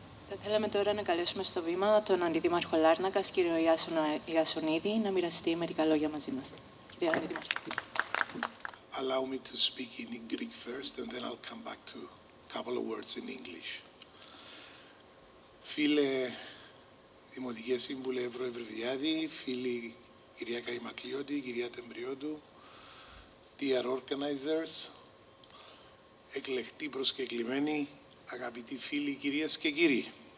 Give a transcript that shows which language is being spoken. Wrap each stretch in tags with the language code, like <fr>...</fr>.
<el>Θα θέλαμε τώρα να καλέσουμε στο βήμα τον Αντιδήμαρχο Λάρνακας, κύριο Ιασονίδη, να μοιραστεί μερικά λόγια μαζί μας. Κύριε Αντιδήμαρχε.</el> <en>Allow me to speak in Greek first, and then I'll come back to a couple of words in English.</en> <el>Φίλε Δημοτικέ Σύμβουλε Ευρωευρυδιάδη, φίλοι κυρία Καϊμακλειώτη, κυρία Τεμπριώτου,</el> <en>dear organizers,</en> <el>εκλεκτοί προσκεκλημένοι, αγαπητοί φίλοι, κυρίες και κύριοι.</el>